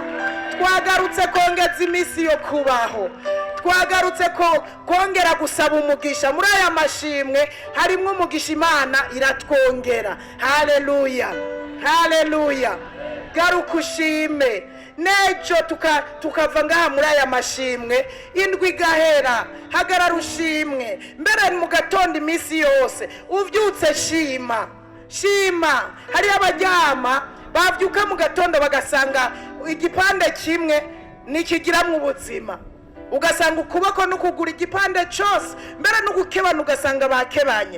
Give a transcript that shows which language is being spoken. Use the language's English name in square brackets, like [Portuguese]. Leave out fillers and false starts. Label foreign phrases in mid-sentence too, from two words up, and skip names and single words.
[Rundi] twagarutse kongeza iminsi yo kubaho, twagarutse ko kongera gusaba umugisha. muri aya mashimwe harimo umugisha Imana iratwongera. Haleluya, haleluya. garuka ushime. nejo tukava ngaha muri aya mashimwe indwi gahera, hagarara ushimwe. mbere mu gatondo iminsi yose uvyutse shima, shima. hari abaryama bavyuka mu gatondo bagasanga igipande kimwe nikigiramwe ubuzima, ugasanga ukuboko n'ukugura igipande cyose, mbere n'ugukebana ugasanga bakebanye.